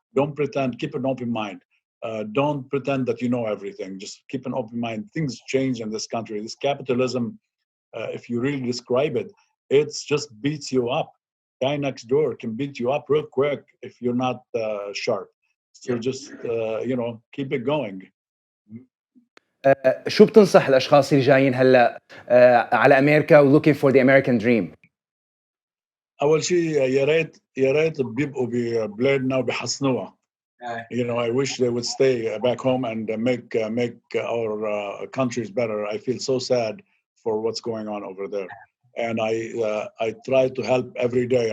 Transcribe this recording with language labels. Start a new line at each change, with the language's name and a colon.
English: Don't pretend, keep an open mind. Don't pretend that you know everything. Just keep an open mind. Things change in this country. This capitalism, if you really describe it, it's just beats you up. Guy next door can beat you up real quick if you're not sharp. So just, keep it going.
Arabic: شو بتنصح الاشخاص اللي جايين هلا على امريكا و
English: looking for the American dream؟
Arabic: أول شيء يا ريت بيبقوا ببلادنا وبيحسنوها.
English: I wish they would stay back home and make our countries better. I feel so sad for what's going on over there, and I try to help every day.